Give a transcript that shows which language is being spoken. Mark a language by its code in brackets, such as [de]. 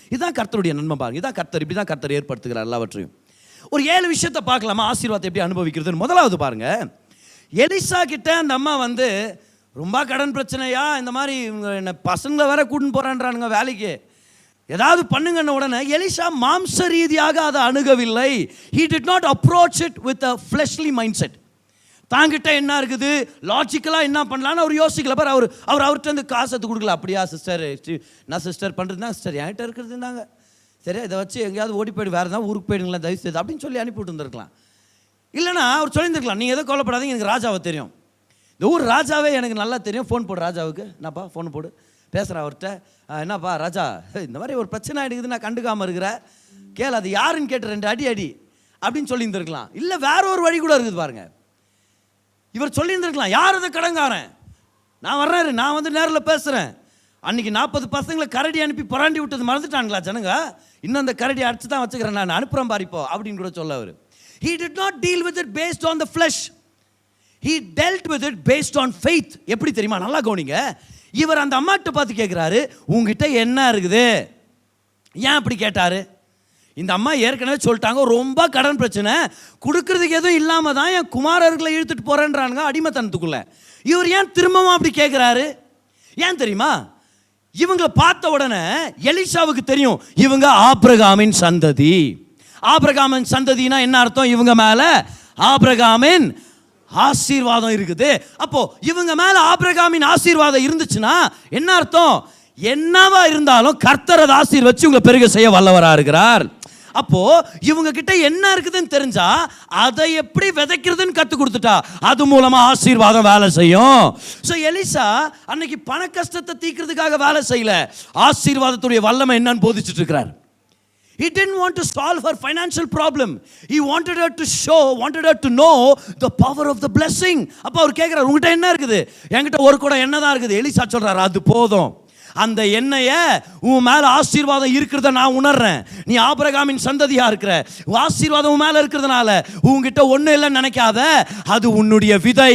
[ta] இதுதான் கர்த்தருடைய நன்மை பாருங்க. இதான் கர்த்தர், இப்படி தான் கர்த்தர் ஏற்படுத்துகிறார் எல்லாவற்றையும். ஒரு 7 விஷயத்தை பார்க்கலாமா ஆசீர்வாதத்தை எப்படி அனுபவிக்கிறது. முதலாவது பாருங்க, எலிசா கிட்ட அந்த அம்மா வந்து, ரொம்ப கடன் பிரச்சனையா, இந்த மாதிரி என்ன பசங்களை வேற கூட்டின்னு போறான்றானுங்க வேலைக்கு, ஏதாவது பண்ணுங்கன்னு உடனே எலிசா மாம்ச ரீதியாக அதை அணுகவில்லை. [en] He did not approach it with a fleshly mindset. [ta] தாங்கிட்ட என்ன இருக்குது, லாஜிக்கலாக என்ன பண்ணலான்னு அவர் யோசிக்கல. பார், அவர்கிட்ட இருந்து காசு கொடுக்கல. அப்படியா சிஸ்டர், நான் சிஸ்டர் பண்ணுறதுனா சிஸ்டர் என்கிட்ட இருக்கிறது இருந்தாங்க, சரி இதை வச்சு எங்கேயாவது ஓடி போய்டு, வேறு ஏதாவது ஊருக்கு போயிடுங்களா தயவு செய்து அப்படின்னு சொல்லி அனுப்பிவிட்டு வந்துருக்கலாம். இல்லைனா அவர் சொல்லியிருந்துருக்கலாம், நீங்கள் எதோ கொல்லப்படாதீங்க, எனக்கு ராஜாவை தெரியும், இந்த ஊர் ராஜாவே எனக்கு நல்லா தெரியும், ஃபோன் போடு ராஜாவுக்கு, என்னப்பா ஃபோன் போடு பேசுகிறேன் அவர்கிட்ட, என்னப்பா ராஜா இந்த மாதிரி ஒரு பிரச்சனை ஆகிடுக்குது, நான் கண்டுக்காமல் இருக்கிறேன், கேள் அது யாருன்னு கேட்டு 2 அடி அப்படின்னு சொல்லியிருந்துருக்கலாம். இல்லை வேற ஒரு வழி கூட இருக்குது பாருங்கள். இவர் சொல்லியிருந்திருக்கலாம், யார் அதை கடங்காரன், நான் வர்றேன், நான் வந்து நேரில் பேசுகிறேன். அன்றைக்கி 40 பசங்களை கரடி அனுப்பி புராண்டி விட்டது மறந்துட்டாங்களா ஜனங்க, இன்னும் அந்த கரடி அடிச்சு தான் வச்சுக்கிறேன், நான் அனுப்புகிறேன் பாரிப்போ அப்படின்னு கூட சொல்ல அவர். [en] He did not deal with it based on the flesh. He dealt with it based on faith. [ta] எப்படி தெரியுமா, நல்லா கவனிங்க. இவர் அந்த அம்மாட்ட பார்த்து கேட்குறாரு, உங்ககிட்ட என்ன இருக்குது. ஏன் அப்படி கேட்டார்? இந்த அம்மா ஏற்கனவே சொல்லிட்டாங்க, ரொம்ப கடன் பிரச்சனை, கொடுக்கறதுக்கு எதுவும் இல்லாமல் தான் என் குமாரர்களை இழுத்துட்டு போகிறேன்றானுங்க அடிமைத்தனத்துக்குள்ளே. இவர் ஏன் திரும்பவும் அப்படி கேட்குறாரு? ஏன் தெரியுமா, இவங்களை பார்த்த உடனே எலிசாவுக்கு தெரியும் இவங்க ஆபிரகாமின் சந்ததி. ஆபிரகாமின் சந்ததினா என்ன அர்த்தம், இவங்க மேலே ஆபிரகாமின் ஆசீர்வாதம் இருக்குது. அப்போ இவங்க மேலே ஆபிரகாமின் ஆசீர்வாதம் இருந்துச்சுன்னா என்ன அர்த்தம், என்னவா இருந்தாலும் கர்த்தர் அதை ஆசீர்வச்சு உங்களை பெருக செய்ய வல்லவராக இருக்கிறார். அப்போ இவங்க கிட்ட என்ன இருக்குதுன்னு தெரிஞ்சா அதை எப்படி விதைக்கிறதுன்னு கற்றுக் கொடுத்துட்டா அது மூலமா ஆசீர்வாதம் வேலை செய்யும். ஸோ எலிசா அன்னைக்கு பண கஷ்டத்தை தீர்க்கிறதுக்காக வேலை செய்யல, ஆசீர்வாதத்துடைய வல்லமை என்னன்னு போதிச்சுட்டு இருக்கிறார். [en] He didn't want to solve her financial problem. He wanted her to know the power of the blessing. [ta] அப்போ அவர் கேட்கிறார், உங்ககிட்ட என்ன இருக்குது? என்கிட்ட ஒரு குடம் எண்ணெய் தான் இருக்குது. எலிசா சொல்றாரு, அது போதும், அந்த எண்ணெயை உன் மேல ஆசீர்வாதம் இருக்கிறத நான் உணர்றேன், நீ ஆபிரகாமின் சந்ததியா இருக்கிற, ஆசீர்வாதம் உன் மேல இருக்கிறதுனால உன்கிட்ட ஒன்றும் இல்லைன்னு நினைக்காத, அது உன்னுடைய விதை.